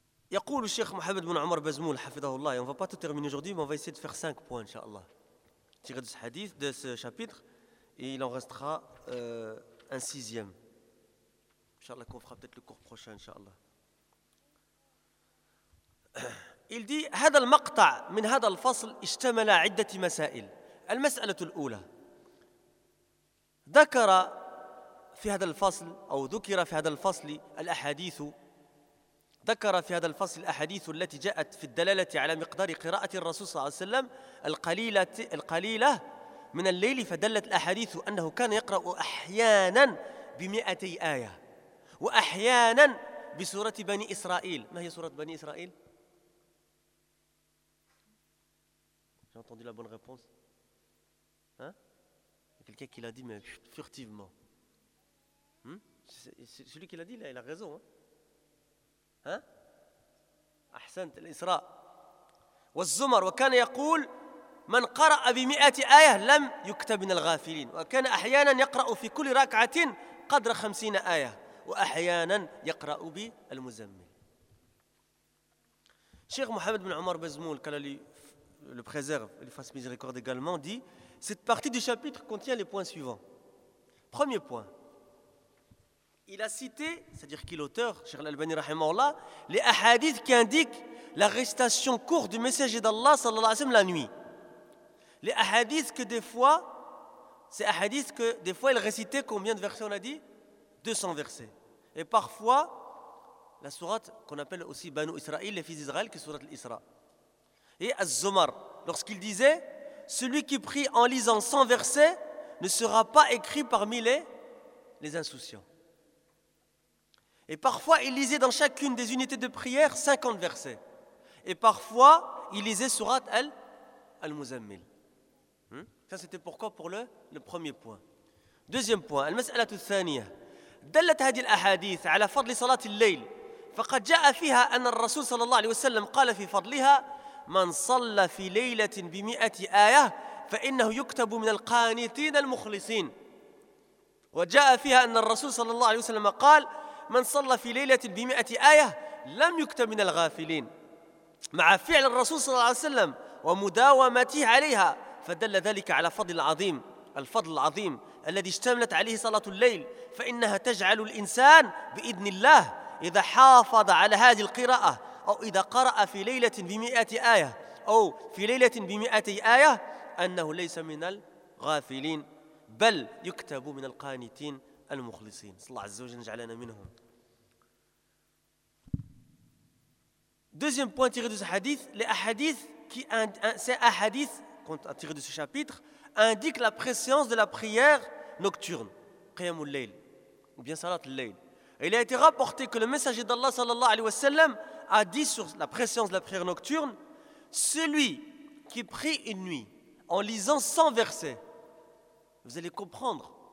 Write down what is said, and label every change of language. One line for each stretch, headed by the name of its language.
French: Yaqul le Cheikh Mohamed bin Omar Bazmoul, hafidahullah, et on ne va pas tout terminer aujourd'hui, mais on va essayer de faire 5 points, Inch'Allah. Tiré de ce hadith, de ce chapitre, et il en restera un sixième. Inch'Allah, qu'on fera peut-être le cours prochain, Inch'Allah. Il dit:
Arabic: هذا المقطع من هذا الفصل اشتمل عدة مسائل. المسألة الأولى ذكر في هذا الفصل أو ذكر في هذا الفصل الأحاديث ذكر في هذا الفصل الأحاديث التي جاءت في الدلالة على مقدار قراءة الرسول صلى الله عليه وسلم القليلة من الليل، فدلت الأحاديث أنه كان يقرأ أحيانا بمئتي آية وأحيانا بسورة بني إسرائيل. ما هي سورة بني إسرائيل؟
French: J'ai entendu la bonne réponse. Hein? Il y a quelqu'un qui l'a dit, mais furtivement. Celui qui l'a dit, là, il a raison. Hein? Ahsant, l'Isra.
Arabic: والزمر وكان يقول من قرأ بمئات آية لم يكتب من الغافلين وكان أحيانا يقرأ في كل ركعة قدر 50 آية وأحيانا يقرأ بالمزمل.
French: Cheikh Mohamed bin Omar Bazmoul, قال لي le préserve, le fasse miséricorde également, dit: cette partie du chapitre contient les points suivants. Premier point, il a cité, c'est-à-dire qu'il l'auteur, Cheikh Al-Albani rahimahullah, les hadiths qui indiquent la récitation courte du messager d'Allah sallallahu alayhi wa sallam la nuit. Les hadiths que des fois, ces hadiths que des fois il récitait combien de versets, on a dit 200 versets. Et parfois, la sourate qu'on appelle aussi Banu Israël, les fils d'Israël, qui est sourate l'Isra. Et Az-Zumar, lorsqu'il disait: celui qui prie en lisant 100 versets ne sera pas écrit parmi les insouciants. Et parfois, il lisait dans chacune des unités de prière 50 versets. Et parfois, il lisait Surat Al-Muzammil. Ça, c'était pourquoi pour le premier point. Deuxième point,
Arabic: Al-Mas'alatu Thaniya. دلت هذه الأحاديث على فضل صلاة الليل فقد جاء فيها أن الرسول صلى الله عليه وسلم قال في فضلها من صلى في ليلة بمئة آية فإنه يكتب من القانتين المخلصين. وجاء فيها أن الرسول صلى الله عليه وسلم قال من صلى في ليلة بمئة آية لم يكتب من الغافلين. مع فعل الرسول صلى الله عليه وسلم ومداومته عليها فدل ذلك على الفضل العظيم الذي اشتملت عليه صلاة الليل، فإنها تجعل الإنسان بإذن الله إذا حافظ على هذه القراءة أو إذا قرأ في ليلة بمئة آية أو في ليلة بمئتي آية أنه ليس من الغافلين بل يكتب من القانتين المخلصين. صلى الله عز وجل جعلنا منهم.
French: Deuxième point tiré de ce hadith, les hadiths qui ces hadiths tirés de ce chapitre indiquent la préscience de la prière nocturne, qiyam al-layl, ou bien salat al-layl. Il a été rapporté que le messager d'Allah sallallahu alayhi wa sallam a dit sur la préscience de la prière nocturne: celui qui prie une nuit en lisant 100 versets. Vous allez comprendre.